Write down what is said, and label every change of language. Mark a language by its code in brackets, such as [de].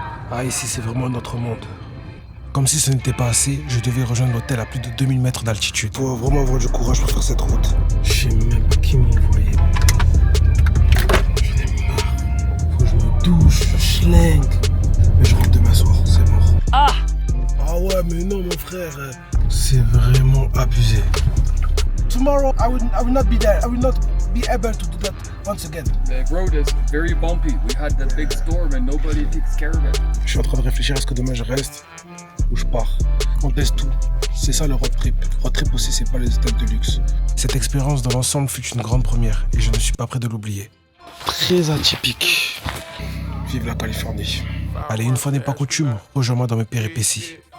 [fr] Ah, ici, c'est vraiment un autre monde. Comme si ce n'était pas assez, je devais rejoindre l'hôtel à plus de 2000 mètres d'altitude. Faut vraiment avoir du courage pour faire cette route. Je sais même pas qui m'envoyait. J'en ai marre. Faut que je me douche, je schlingue. Mais je rentre demain soir, c'est mort. Ah ouais, mais non, mon frère. C'est vraiment abusé. [en] Tomorrow, I will not be there. I will not be able to do that once again. The road is very bumpy. We had the big storm and nobody takes care of it. [fr] Je suis en train de réfléchir, est-ce que demain je reste ou je pars. On teste tout. C'est ça le road trip. Road trip aussi, c'est pas les hôtels de luxe. Cette expérience dans l'ensemble fut une grande première et je ne suis pas prêt de l'oublier. Très atypique. Vive la Californie. Allez, une fois n'est pas coutume, rejoins-moi dans mes péripéties.